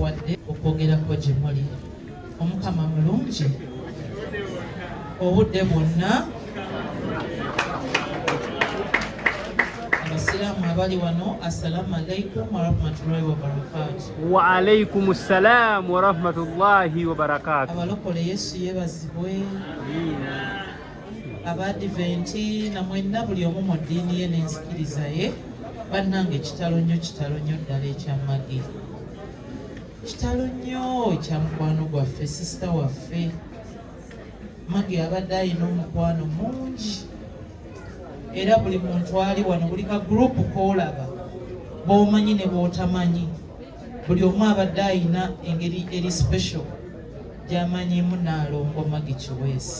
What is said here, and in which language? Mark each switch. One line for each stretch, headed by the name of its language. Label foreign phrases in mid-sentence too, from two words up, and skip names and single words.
Ganda: okwogerako gye muli. Omukama mulungi obudde bwonna. Abasiraamu abali wano,
Arabic: السلام عليكم ورحمة الله وبركاته. وعليكم السلام ورحمة الله وبركاته.
Ganda: Abalokole Yesu yebazibwe. Abadiventi na mwenna buli omu mu ddiini ye n'enzikiriza ye. Bannange kitalo nnyo ddala ekyamagi. Kitalo nnyo ekya mukwano gwaffe, sisita waffe Magi abadde alina omukwano mungi, era buli muntu ali wano, buli ka gurupu koolaba, b'omanyi ne b'otamanyi, buli omu abadde alina engeri eri special gy'amanyimu Nnaalongo Magi Kiweesi.